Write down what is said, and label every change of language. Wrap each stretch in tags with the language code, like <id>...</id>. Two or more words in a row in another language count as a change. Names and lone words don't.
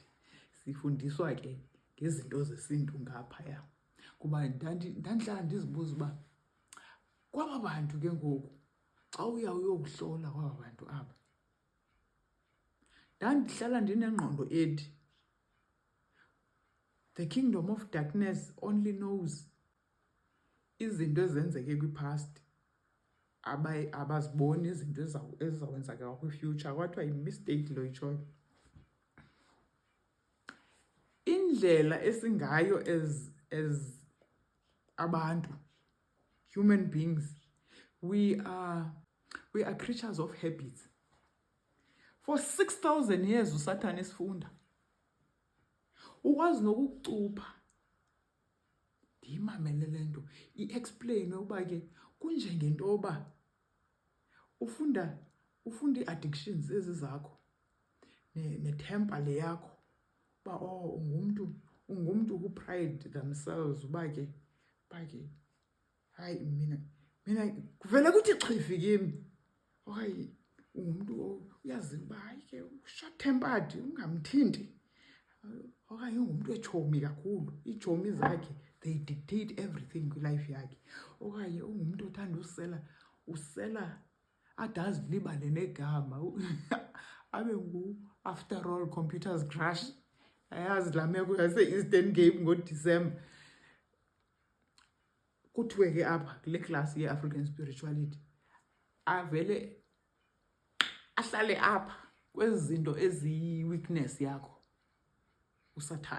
<xh>Sifundiswa ke ngezinto zesintu ngaphaya. Kuba ndandihlala ndizibuza uba kwaba bantu ke ngoku xa uyokuhlola kwaba bantu aba, ndandihlala ndinengqondo ethi</xh> <en>the kingdom of darkness only knows</en> <xh>izinto ezenzeke kwi-past. Abaziboni izinto ezizawenzeka kwi-future. Kwathiwa yi-mistake lo itshoyo. Indlela esingayo as abantu,</xh> <en>human beings, we are creatures of habits.</en> <xh>For 6,000 years uSatan esifunda. Ukwazi nokucupha ndiyimamele le nto i-explain uba ke kunjengento yoba ufunda ii-addictions ezi zakho netemper le yakho uba ungumntu</xh> <en>who-pride themselves</en> <xh>uba ke hayi mina kuvele kuthi chifi kimi okanye ungumntu uyaziva uba hayi ke</xh> <en>short tempered</en> <xh>ungamthinti okanye ungumntu etshomi kakhulu iitshomi zakhe</xh> <en>they dictate everything</en> <xh>kwilife yakhe okanye ungumntu othanda usela ade azilibale negama abe</xh> <en>after all computers crash</en> <xh>ayazi laa meko yase-Eastern Cape ngoDisemba. Kuthiwe ke apha kule klasi ye-</xh> <en>African spirituality</en> <xh>avele ahlale apha kwezi zinto eziyi-weakness yakho usathane.</xh>